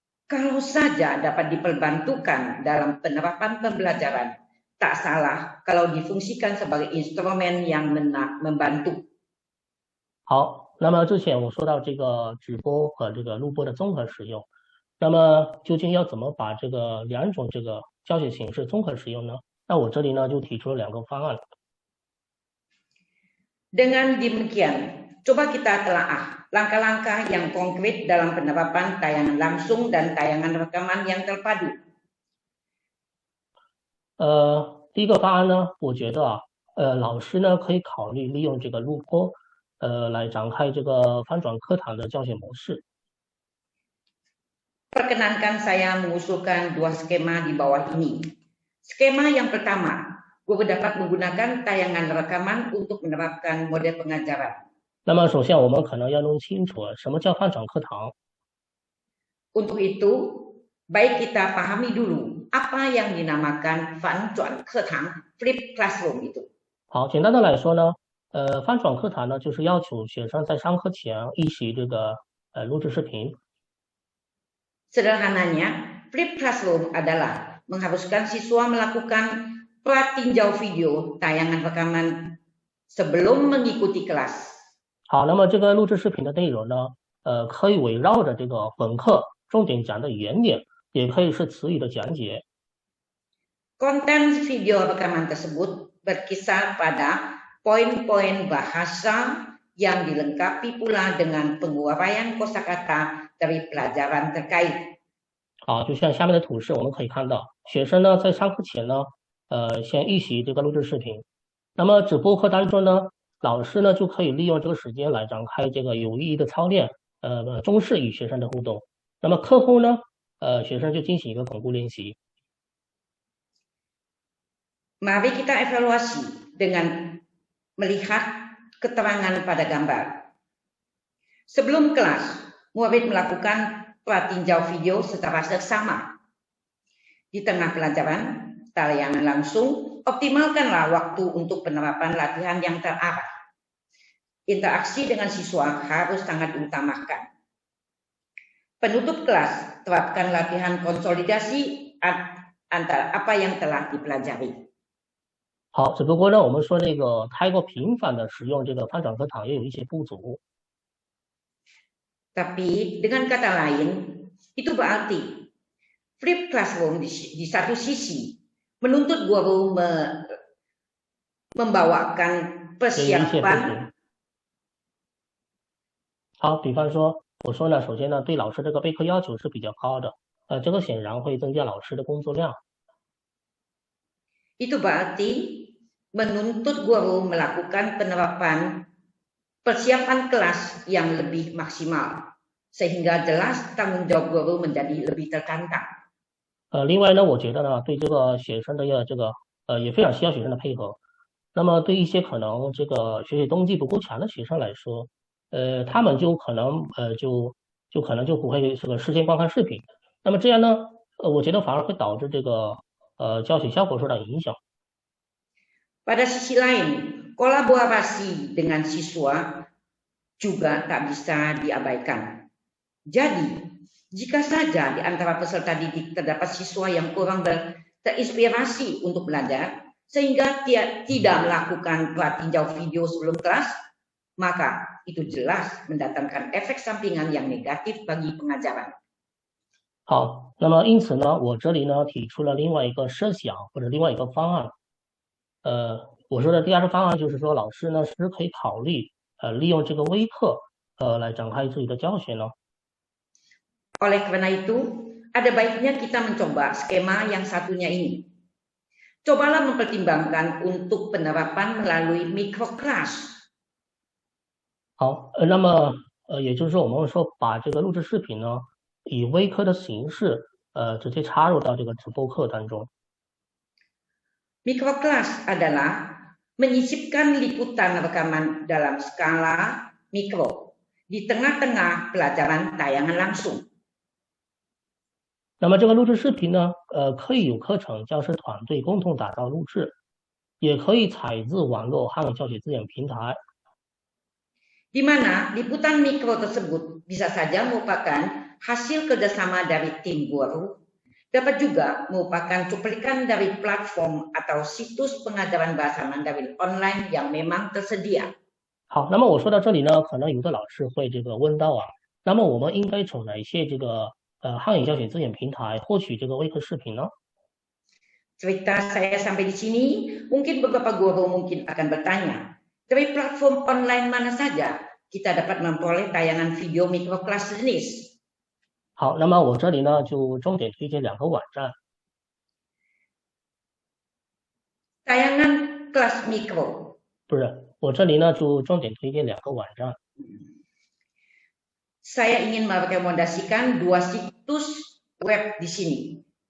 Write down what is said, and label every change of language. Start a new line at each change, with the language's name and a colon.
Indonesian: Kalau saja dapat diperbantukan dalam penerapan pembelajaran, tak salah kalau difungsikan sebagai instrumen yang membantu.
Chinese: 好，那么之前我说到这个直播和这个录播的综合使用，那么究竟要怎么把这个两种这个教学形式综合使用呢？那我这里呢就提出了两个方案。
Indonesian: Dengan demikian, coba kita telaah langkah-langkah yang konkret dalam penerapan tayangan langsung dan tayangan rekaman yang terpadu.
Chinese: 第一个方案呢，我觉得啊，老师呢可以考虑利用这个录播，来展开这个翻转课堂的教学模式。
Indonesian: Perkenankan saya mengusulkan dua skema di bawah ini. Skema yang pertama, guru dapat menggunakan tayangan rekaman untuk menerapkan model pengajaran.
Chinese: 那么首先我们可能要弄清楚什么叫翻转课堂。
Indonesian: Untuk itu, baik kita pahami dulu apa yang dinamakan 翻转课堂 flip classroom itu.
Chinese: 好，简单的来说呢，翻转课堂呢就是要求学生在上课前一起这个录制视频。
Indonesian: Sederhananya, flip classroom adalah mengharuskan siswa melakukan pratinjau video tayangan rekaman sebelum mengikuti kelas.
Chinese: 好，那么这个录制视频的内容呢，可以围绕着这个本课重点讲的原点，也可以是词语的讲解。
Indonesian: Konten video rekaman tersebut berkisar pada poin-poin bahasa yang dilengkapi pula dengan penguraian kosakata dari pelajaran terkait.
Chinese: 好，就像下面的图示，我们可以看到，学生呢在上课前呢，先预习这个录制视频。那么直播课当中呢，老师呢就可以利用这个时间来展开这个有意义的操练，重视与学生的互动。那么课后呢，学生就进行一个巩固练习。
Indonesian: Mari kita evaluasi dengan melihat keterangan pada gambar. Sebelum kelas, murid melakukan pratinjau video secara seksama. Di tengah pelajaran, tayangan langsung, optimalkanlah waktu untuk penerapan latihan yang terarah. Interaksi dengan siswa harus sangat diutamakan. Penutup kelas, terapkan latihan konsolidasi antara apa yang telah dipelajari.
Chinese: 好，只不过呢，我们说这个太过频繁的使用这个翻转课堂也有一些不足。
Indonesian: Tapi dengan kata lain, itu berarti flip classroom di satu sisi menuntut guru membawakan persiapan.
Chinese: 好，比方说，我说呢，首先呢，对老师这个备课要求是比较高的，这个显然会增加老师的工作量。
Indonesian: Itu berarti menuntut guru melakukan penerapan persiapan kelas yang lebih maksimal, sehingga jelas tanggung jawab guru menjadi lebih tertantang.
Chinese: 另外呢，我觉得呢，对这个学生的这个也非常需要学生的配合。那么对一些可能这个学习动机不够强的学生来说，他们就可能可能就不会这个事先观看视频。那么这样呢，我觉得反而会导致这个教学效果受到影响。
Indonesian: Pada sisi lain, kolaborasi dengan siswa juga tak bisa diabaikan. Jadi, jika saja di antara peserta didik terdapat siswa yang kurang terinspirasi untuk belajar, sehingga tidak melakukan tinjau video sebelum kelas, maka itu jelas mendatangkan efek sampingan yang negatif bagi pengajaran.
Chinese: 好，那么因此呢，我这里呢提出了另外一个设想或者另外一个方案。我说的第二个方案就是说，老师呢是可以考虑利用这个微课来展开自己的教学呢。
Indonesian: Oleh karena itu, ada baiknya kita mencoba skema yang satunya ini. Cobalah mempertimbangkan untuk penerapan melalui microclass.
Chinese: 好，那么也就是说，我们说把这个录制视频呢，以微课的形式直接插入到这个直播课当中。
Indonesian: Microclass adalah menyisipkan liputan rekaman dalam skala mikro di tengah-tengah pelajaran tayangan langsung.
Chinese: 那么这个录制视频呢，可以有课程教师团队共同打造录制，也可以采自网络汉语教学资源平台。
Indonesian: Di mana liputan mikro tersebut bisa saja merupakan hasil kerjasama dari tim guru, dapat juga merupakan cuplikan dari platform atau situs pengajaran bahasa Mandarin online yang memang tersedia.
Chinese: 好，那么我说到这里呢，可能有的老师会问到啊，那么我们应该从哪些汉语教学资源平台获取这个微课视频呢？
Indonesian: Cerita saya sampai di sini, mungkin beberapa guru mungkin akan bertanya, dari platform online mana saja kita dapat memperoleh tayangan video microclass jenis?
Chinese: 好，那么我这里呢就重点推荐2个网站。
Indonesian: Tayangan kelas mikro.
Chinese: 不是，我这里呢就重点推荐2个网站。
Indonesian: Saya ingin merekomendasikan 2 situs web di sini.